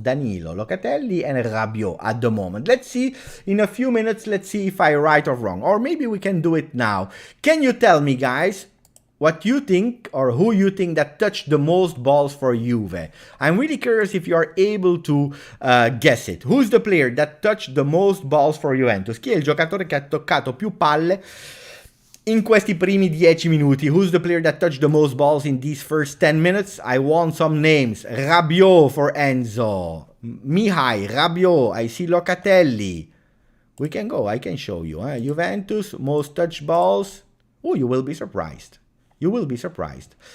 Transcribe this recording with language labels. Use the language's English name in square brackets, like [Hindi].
[English] Danilo, Locatelli, and Rabiot at the moment. Let's see, in a few minutes, let's see if I'm right or wrong. Or maybe we can do it now. Can you tell me, guys, what you think or who you think that touched the most balls for Juve? I'm really curious if you are able to guess it. Who's the player that touched the most balls for Juventus? [Italian] Chi è il giocatore che ha toccato più palle in questi primi 10 minuti? [English] Who's the player that touched the most balls in these first 10 minutes? I want some names. Rabiot for Enzo. Mihai, Rabiot. I see Locatelli. We can go. I can show you. Juventus, most touched balls. Oh, you will be surprised. You will be surprised.